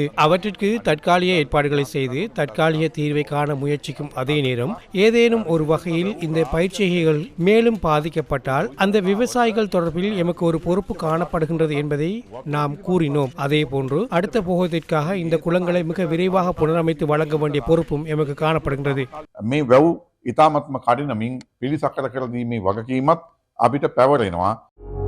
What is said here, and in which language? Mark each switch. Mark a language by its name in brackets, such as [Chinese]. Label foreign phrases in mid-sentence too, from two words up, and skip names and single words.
[Tamil] அவற்றிற்கு தற்காலிக ஏற்பாடுகளை செய்து தற்காலிக தீர்வை காண முயற்சி அதே நேரம் ஏதேனும் ஒரு வகையில் இந்த பயிற்சிகள் மேலும் பாதிக்கப்பட்டால் அந்த விவசாயிகள் தொடர்பில் எமக்கு ஒரு பொறுப்பு காணப்படுகின்றது என்பதை நாம் கூறினோம். அதே போன்று அடுத்த போகத்திற்காக இந்த குளங்களை மிக விரைவாக புனரமைத்து வழங்க வேண்டிய பொறுப்பும் எமக்கு காணப்படுகின்றது. [Sinhala] මේ වැව් ඉතාමත්ම කඩිනමින් පිළිසකර කර දීමේ වගකීමත් අපිට පැවරෙනවා.